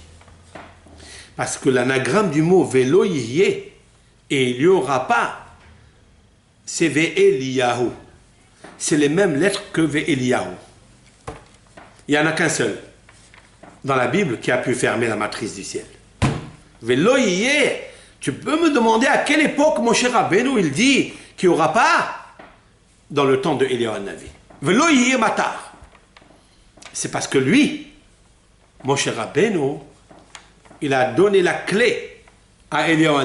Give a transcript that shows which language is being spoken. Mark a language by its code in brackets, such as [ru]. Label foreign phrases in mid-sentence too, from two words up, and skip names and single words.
[fr] Parce que l'anagramme du mot [he] ולא יהיה, [fr] et il n'y aura pas, c'est Ve'eliyahu. C'est les mêmes lettres que Ve'eliyahu. Il n'y en a qu'un seul dans la Bible qui a pu fermer la matrice du ciel. [he] ולא יהיה. [fr] Tu peux me demander à quelle époque Moshe Rabbeinu il dit qu'il n'y aura pas dans le temps de Eliyahu Hanavi. [he] ולא יהיה מטר. [fr] C'est parce que lui, Moshe Rabbeinu, il a donné la clé à Eliyahu Hanavi.